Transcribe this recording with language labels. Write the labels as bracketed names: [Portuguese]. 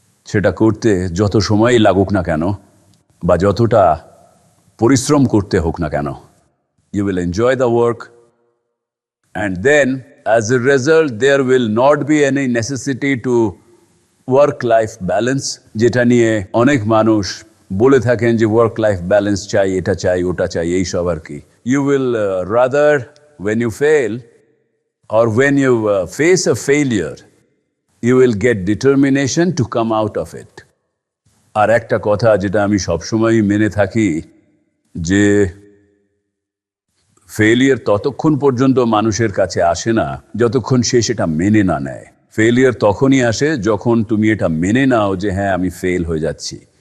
[Bangla] সেটা করতে যত সময়ই লাগুক না কেন বা যতটা পরিশ্রম করতে হোক না কেন, [English] you will enjoy the work, and then as a result there will not be any necessity to work life balance, [Bangla] যেটা নিয়ে অনেক মানুষ বলে থাকেন যে ওয়ার্ক লাইফ ব্যালেন্স চাই, এটা চাই, ওটা চাই, এই সব আর কি। [English] You will rather when you fail or when you face a failure, you will get determination to come out of it. [Bangla] আর একটা কথা যেটা আমি সবসময়ই মেনে থাকি, যে ফেলিয়ার ততক্ষণ পর্যন্ত মানুষের কাছে আসে না যতক্ষণ সে সেটা মেনে না নেয়। ফেলিয়ার তখনই আসে যখন তুমি এটা মেনে নাও যে হ্যাঁ আমি ফেল হয়ে যাচ্ছি।